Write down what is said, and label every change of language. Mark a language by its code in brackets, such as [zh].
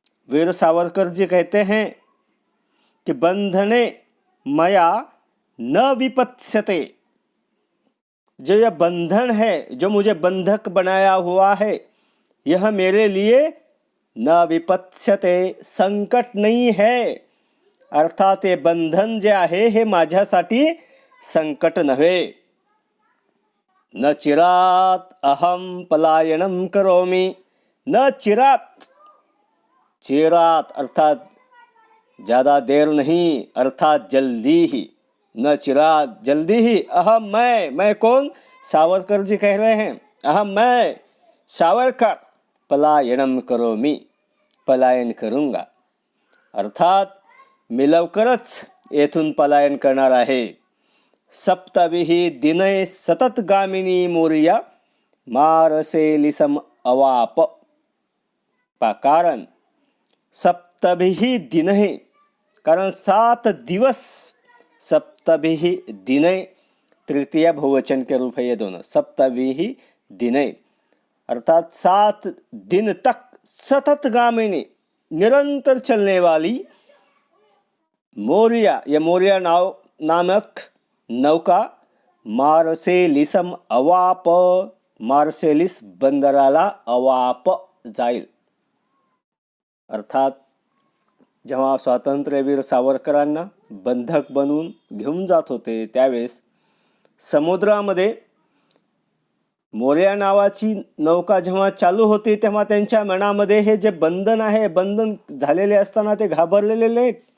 [hi] वीर सावरकर जी कहते हैं कि [sa] बंधने मया न विपत्स्यते, [hi] जो यह बंधन है, जो मुझे बंधक बनाया हुआ है, यह मेरे लिए [sa] न विपत्स्यते, [hi] संकट नहीं है। [mr] अर्थात हे बंधन जे आहे हे माझ्यासाठी संकट नव्हे। [sa] न चिरात अहम पलायनम करोमि। न चिरात, चिरात [hi] अर्थात ज़्यादा देर नहीं, अर्थात जल्दी ही। [sa] न चिरात, [hi] जल्दी ही। अहम मैं कौन? सावरकर जी कह रहे हैं। अहम मैं सावरकर [sa] पलायनम करोमि, [hi] पलायन करूँगा। [mr] अर्थात मी लवकरच येथून पलायन करणार आहे। [sa] सप्तभिः दिनैः सतत गामिनी मोर्या मारसेली सम अवाप। [mr] कारण [sa] सप्तभिः दिनैः, [mr] कारण 7 दिवस। [sa] सप्तभिः दिनैः [hi] तृतीय बहुवचन के रूप है ये दोनों। [sa] सप्तभिः दिनैः [hi] अर्थात 7 दिन तक [sa] सतत गामिनी, [hi] निरंतर चलने वाली मोरिया, यह मोरिया नामक नौका मार्सेलिसम अवाप, [mr] मार्सेलिस बंदराला अवाप जाईल। अर्थात जेव्हा स्वातंत्र्यवीर सावरकरांना बंधक बनवून घेऊन जात होते त्यावेळेस समुद्रामध्ये मोर्या नावाची नौका जेव्हा चालू होती तेव्हा त्यांच्या मनामध्ये हे जे बंधन आहे, बंधन झालेले असताना ते घाबरलेले नाहीत,